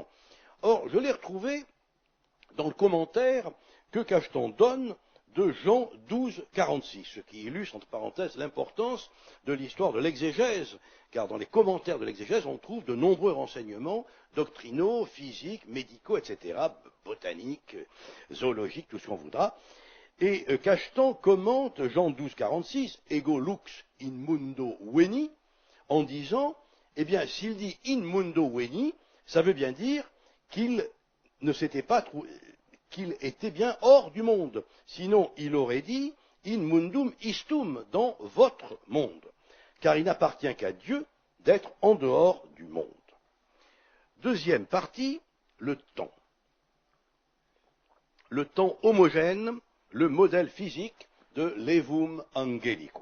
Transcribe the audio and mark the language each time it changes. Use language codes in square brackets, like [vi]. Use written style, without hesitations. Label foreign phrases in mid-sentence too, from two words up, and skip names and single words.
[fr] Or, je l'ai retrouvé dans le commentaire que Cacheton donne de Jean 12,46, ce qui illustre, entre parenthèses, l'importance de l'histoire de l'exégèse, car dans les commentaires de l'exégèse, on trouve de nombreux renseignements doctrinaux, physiques, médicaux, etc., botaniques, zoologiques, tout ce qu'on voudra. Et Cacheton commente Jean 12,46, [la] Ego lux in mundo veni, [fr] en disant, eh bien, s'il dit [la] in mundo veni, [fr] ça veut bien dire qu'il ne s'était pas trouvé, qu'il était bien hors du monde. Sinon, il aurait dit [la] in mundum istum, [fr] dans votre monde, car il n'appartient qu'à Dieu d'être en dehors du monde. Deuxième partie, le temps. Le temps homogène, le modèle physique de Levum Angelicum.